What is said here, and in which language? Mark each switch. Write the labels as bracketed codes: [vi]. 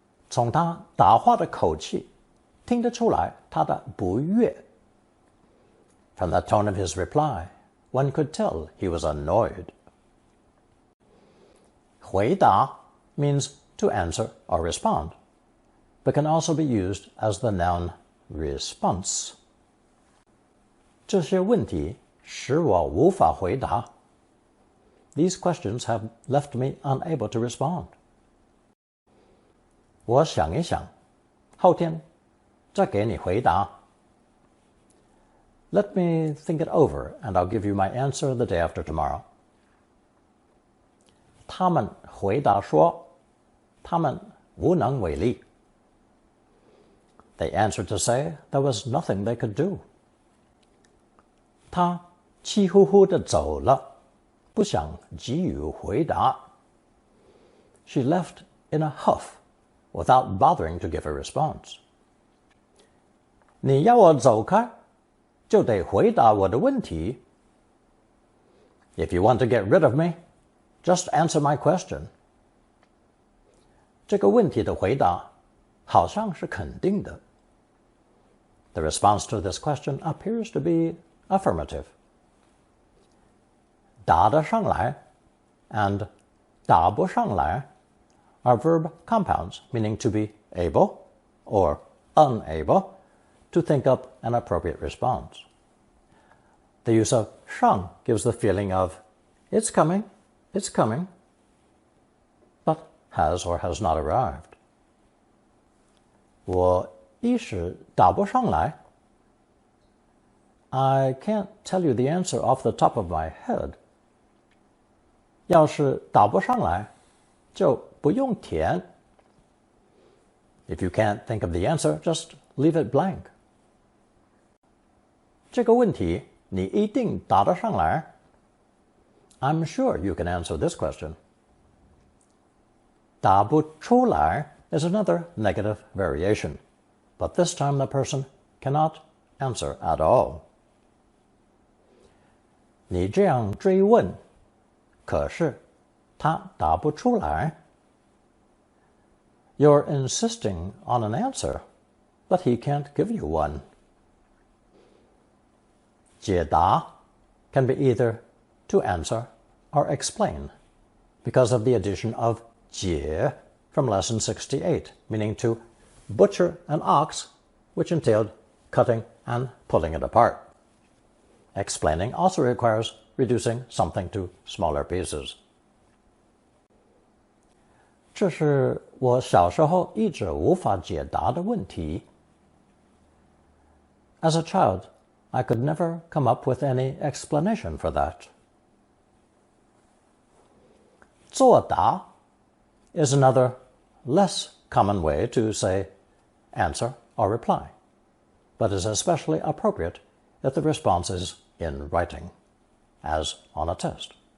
[zh] 从他答话的口气听得出来他的不悦. [en] From the tone of his reply, one could tell he was annoyed. 回答 means to answer or respond, but can also be used as the noun response. [zh] 这些问题使我无法回答. [en] These questions have left me unable to respond. [zh] 我想一想，后天再给你回答. [en] Let me think it over, and I'll give you my answer the day after tomorrow. [zh] 他们回答说，他们无能为力. [en] They answered to say there was nothing they could do. [zh] 他气呼呼地走了，不想给予回答. [en] She left in a huff, without bothering to give a response. [zh] 你要我走开，就得回答我的问题. [en] If you want to get rid of me, just answer my question. [zh] 这个问题的回答好像是肯定的. [en] The response to this question appears to be affirmative. 答得上来 and 答不上来 are verb compounds meaning to be able or unable to think up an appropriate response. The use of 上 gives the feeling of it's coming, but has or has not arrived. [zh] 我一时答不上来. [en] I can't tell you the answer off the top of my head. [zh] 要是答不上来，就不用填. [en] If you can't think of the answer, just leave it blank. [zh] 这个问题你一定答得上来. [en] I'm sure you can answer this question. 答不出来 is another negative variation, but this time the person cannot answer at all. [zh] 你这样追问，可是他答不出来. [en] You're insisting on an answer, but he can't give you one. 解答 can be either to answer or explain, because of the addition of 解 from lesson 68, meaning to butcher an ox, which entailed cutting and pulling it apart. Explaining also requires reducing something to smaller pieces. [zh] 这是我小时候一直无法解答的问题. [en] As a child, I could never come up with any explanation for that. 作答 is another, less common way to say answer or reply, but is especially appropriate if the response is in writing, as on a test.